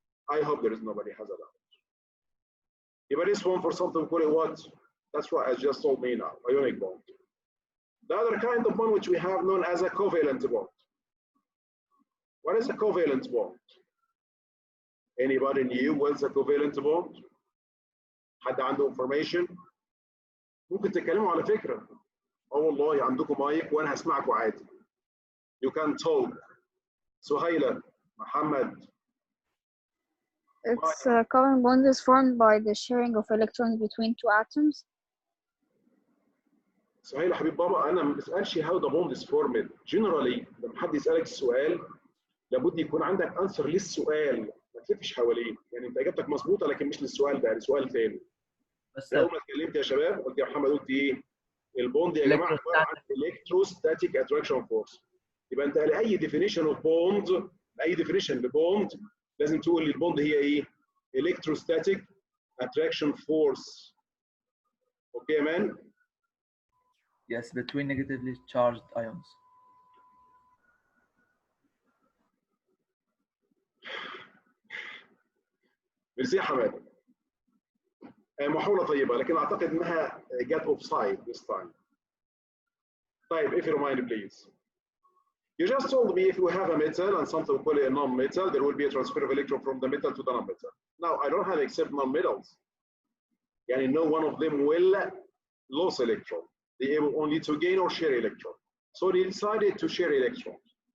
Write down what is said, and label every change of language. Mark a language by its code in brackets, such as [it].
[en] I hope there is nobody has a doubt. If this one for something we call it what? That's what I just told me now, ionic bond. The other kind of bond which we have known as a covalent bond. What is a covalent bond? Anybody knew what's a covalent bond? [ar] حد عنده information؟ ممكن تتكلموا على فكرة. والله عندكم مايك وأنا هسمعكم عادي. [en] You can talk. [ar] سهيلة, Muhammad. [en] It's a covalent bond is formed by the sharing of electrons between two atoms. [ar] سهيلة حبيب بابا أنا ما بسألش how the bond is formed. Generally لما حد يسألك السؤال لابد يكون عندك answer للسؤال. ما تلفش حواليه. يعني أنت إجابتك مظبوطة لكن مش للسؤال ده، لسؤال ثاني. بس أول ما اتكلمت يا شباب قلت يا محمد قلت إيه؟ البوند يا جماعة عبارة عن electrostatic attraction force. يبقى أنت لأي definition of bond، أي definition لبوند لازم تقول لي البوند هي إيه؟ electrostatic attraction force. [en] Okay, man? Yes, between negatively charged ions. [ar] ميرسي يا حماد. محاولة طيبة لكن أعتقد إنها جت اوف سايد this time. [en] طيب if you remind please. You just told me if you have a metal and something we call it a non-metal, there will be a transfer of electron from the metal to the non-metal. Now I don't have except non-metals. Yani no one of them will lose electron. They able only to gain or share electron. So they decided to share electrons.